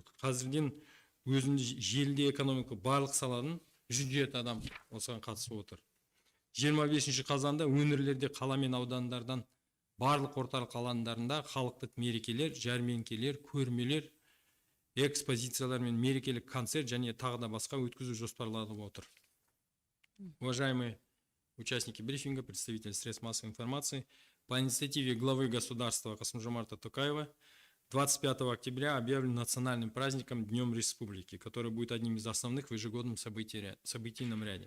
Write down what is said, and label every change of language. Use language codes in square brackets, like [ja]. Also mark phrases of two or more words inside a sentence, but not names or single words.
[kk] Қазірден өзінде желіде экономика барлық саланың 107 адам осыған қатысып отыр. 25 қазанда өңірлерде қала мен аудандардан барлық орталық алаңдарында халықтық мерекелер, жәрмеңкелер, көрмелер, экспозициялар мен мерекелік концерт және тағы да басқа өткізу жоспарланып отыр. [ru] Уважаемые участники брифинга, представители средств массовой информации, по инициативе главы государства Касым-Жомарта Токаева 25 октября объявлен национальным праздником Днем Республики, который будет одним из основных в ежегодном событийном ряде.